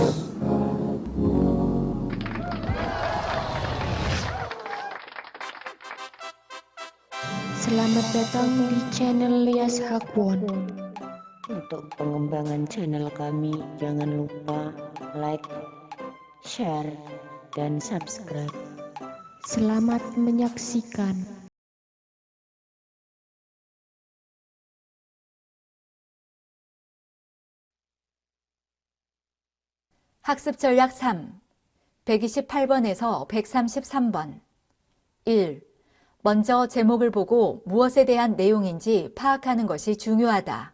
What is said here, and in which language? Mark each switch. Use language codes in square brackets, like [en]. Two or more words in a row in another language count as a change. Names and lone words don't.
[id] Selamat datang di channel Lias Hakwon. Untuk pengembangan channel kami, jangan lupa like, share, dan subscribe. Selamat menyaksikan. [ko] 학습 전략 3, 128번에서 133번. 1. 먼저 제목을 보고 무엇에 대한 내용인지 파악하는 것이 중요하다.